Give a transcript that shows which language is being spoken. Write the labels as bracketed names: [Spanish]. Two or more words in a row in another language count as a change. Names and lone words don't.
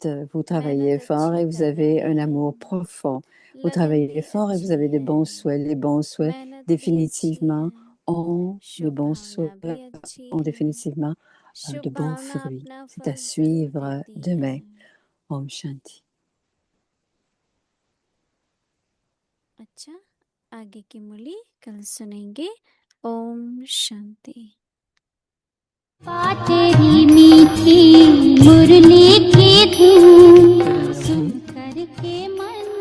[French] Vous travaillez fort et vous avez un amour profond. Vous travaillez fort et vous avez de bons souhaits. Les bons souhaits, définitivement, les bons souhaits ont définitivement de bons fruits. C'est à suivre demain. [Hindi] Om Shanti. अच्छा, आगे की मुरली कल सुनेंगे। ओम शांति। तेरी मीठी मुरली की धूम सुन करके मन